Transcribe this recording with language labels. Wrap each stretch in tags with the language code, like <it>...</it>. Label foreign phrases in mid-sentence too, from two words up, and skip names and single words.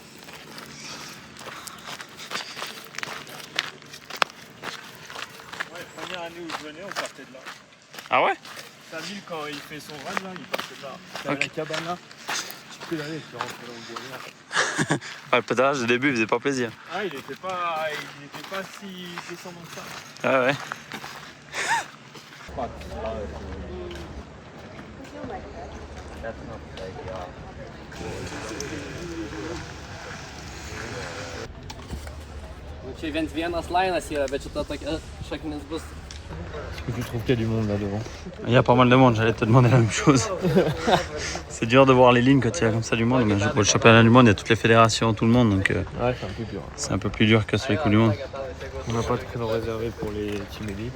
<fr>Ouais, première année où je venais, on partait de là. Ah ouais? Samil, quand il fait son run là, il partait de là. T'as Ok. la cabane là. Tu peux y aller, tu rentres là où il y a. Ah, le pédalage au début il faisait pas plaisir. Ah, il était pas si descendant que ça. Ah ouais.</fr> <lt>Čia vienas lainas yra, bet šita tokia šaknis bus.</lt> <fr>Est-ce que tu trouves qu'il y a du monde là devant? Il y a pas mal de monde, j'allais te demander la même chose. C'est dur de voir les lignes quand il y a comme ça du monde. Mais pour le championnat du monde, il y a toutes les fédérations, tout le monde. Donc Ouais, c'est un peu dur. c'est un peu plus dur que sur les coups du monde. On n'a pas de créneau réservé pour les team élite.</fr>